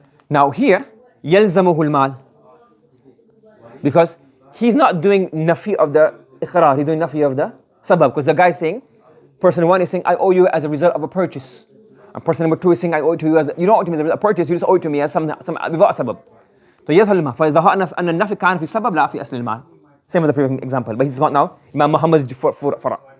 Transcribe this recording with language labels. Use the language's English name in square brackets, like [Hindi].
[English] Now here, [Arabic] يلزمه المال. [English] Because he's not doing nafi of the iqrar, he's doing nafi of the sabab. Because the guy is saying, person one is saying, I owe you as a result of a purchase. And person number two is saying, I owe it to you as, you don't owe it to me as a purchase, you just owe it to me as some without sabab. [Arabic] So يظهر المال. فإذا أن النفي كان في السبب لا في أصل المال. [English] Same as the previous example, but he's got now Imam Muhammad's فرع.